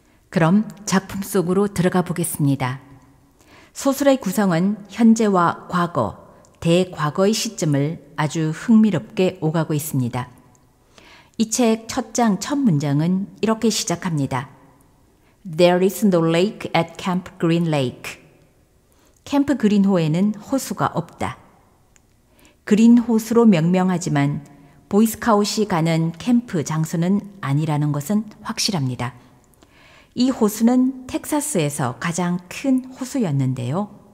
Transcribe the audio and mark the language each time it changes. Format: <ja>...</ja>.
<ko>그럼 작품 속으로 들어가 보겠습니다. 소설의 구성은 현재와 과거, 대과거의 시점을 아주 흥미롭게 오가고 있습니다. 이 책 첫 장 첫 문장은 이렇게 시작합니다.</ko> <en>There is no lake at Camp Green Lake.</en> <ko>캠프 그린호에는 호수가 없다. 그린 호수로 명명하지만 보이스카웃이 가는 캠프 장소는 아니라는 것은 확실합니다. 이 호수는 텍사스에서 가장 큰 호수였는데요.</ko>